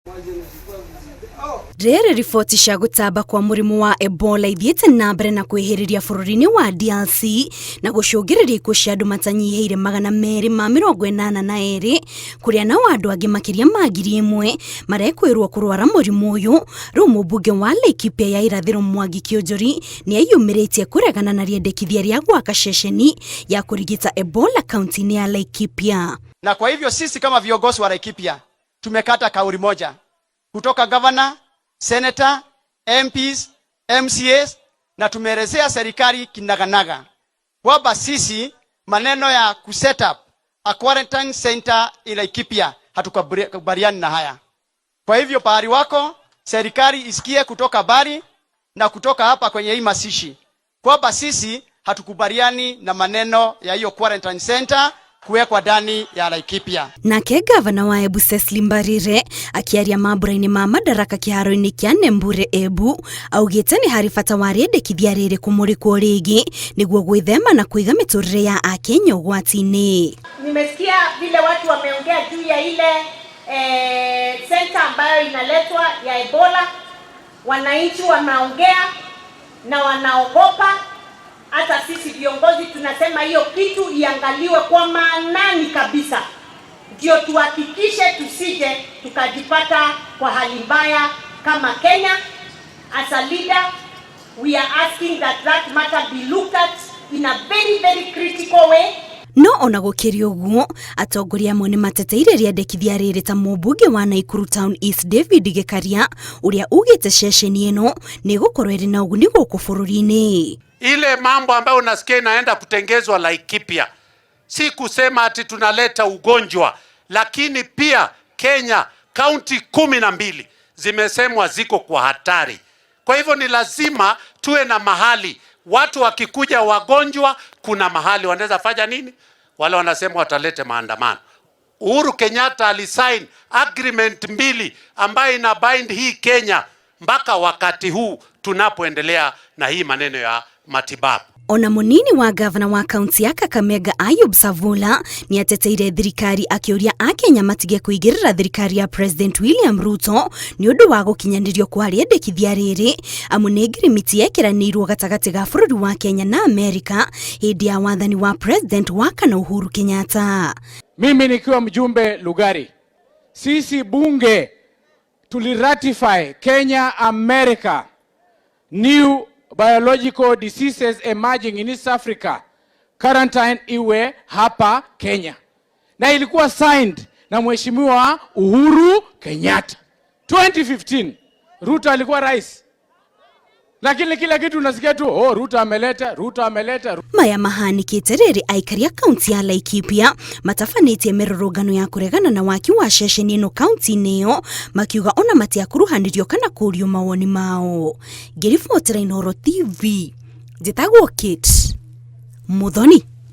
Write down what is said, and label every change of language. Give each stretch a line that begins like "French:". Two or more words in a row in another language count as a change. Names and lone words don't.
Kikuyu: Rere rifoti cia gutamba kwa murimu wa Ebola ithiete na mbere na kwihiriria bururi-ini wa DRC na gucungiriria ikuo cia andu matanyihiire 282 kuria nao andu angi makiria ma 1,000 marekwirwo kurwara murimu uyu. Riu mubunge wa Laikipia ya irathiro Mwangi Kionjori ni ayumiritie kuregana na riendekithia ria gwaka ceceni ya kurigita Ebola kaunti-ini ya Laikipia.
Swahili: Na kwa hivyo sisi kama viongozi wa Laikipia tumekata kauli moja kutoka governor, senator, MPs, MCAs na tumeelezea serikali kinaganaga kwamba sisi maneno ya kuset
English: up a quarantine center in Laikipia
Swahili: hatukubaliani na haya. Kwa hivyo pahali wako serikali isikie kutoka bari na kutoka hapa kwenye hii masishi kwamba sisi hatukubaliani na maneno ya hiyo
English: quarantine center
Swahili: kuwekwa ndani ya Laikipia.
Kikuyu: Nake gavana wa Embu Cecily Mbarire akiaria mambura-ini ma madaraka kiharo-ini kia Nembure Embu augite ni hari bata wa riendekithia riri kumurikwo ringi niguo gwithema na kuiga miturire ya Akenya ugwati-ini.
Swahili: Nimesikia vile watu wameongea juu ya ile center ambayo inaletwa ya Ebola. Wananchi wanaongea na wanaogopa. Hata sisi viongozi tunasema hiyo kitu iangaliwe kwa maanani kabisa, ndio tuhakikishe tusije tukajipata kwa hali mbaya kama Kenya.
English: As a leader, we are asking that matter be looked at in a very, very critical way.
Kikuyu: No ona gukiri uguo atongoria amwe ni mateteire riendekithia riri ta mubunge wa Naikuru Town East David Gikaria uria ugite ceceni ino ni gukorwo iri na uguni guku bururi-ini.
Swahili: Ile mambo ambayo unasikia inaenda kutengezwa Laikipia, si kusema ati tunaleta ugonjwa, lakini pia Kenya kaunti 12 zimesemwa ziko kwa hatari. Kwa hivyo ni lazima tuwe na mahali watu wakikuja wagonjwa, kuna mahali wanaweza fanya nini? Wale wanasema watalete maandamano. Uhuru Kenyatta alisign agreement 2 ambayo ina bind hii Kenya mpaka wakati huu tunapoendelea na hii maneno ya matibabu.
Kikuyu: Ona munini wa gavana wa kaunti ya Kakamega Ayub Savula ni ateteire thirikari akiuria Akenya matige kuigirira thirikari ya President William Ruto ni undu wa gukinyanirio kwa riendekithia riri amu ni ngirimiti yekiranirwo gatagati ga bururi wa Kenya na Amerika hindi ya wathani wa President wa kana Uhuru Kenyatta.
Swahili: Mimi nikiwa mjumbe Lugari, sisi bunge tuliratify Kenya America
English: new biological diseases emerging in East Africa quarantine
Swahili: iwe hapa Kenya, na ilikuwa signed na Mheshimiwa Uhuru Kenyatta 2015. Ruto alikuwa rais, lakini kila kitu unasikia tu Ruto ameleta.
Kikuyu: Maya mahanikite riri aikari ya kaunti ya Laikipia matafanitie mirurungano ya kuregana na waki wa ceceni ino kaunti neo makiuga ona matiakuruhanirio kana kurio mawoni mao. Ngiribotera Inooro TV, njitagwo Kate Muthoni.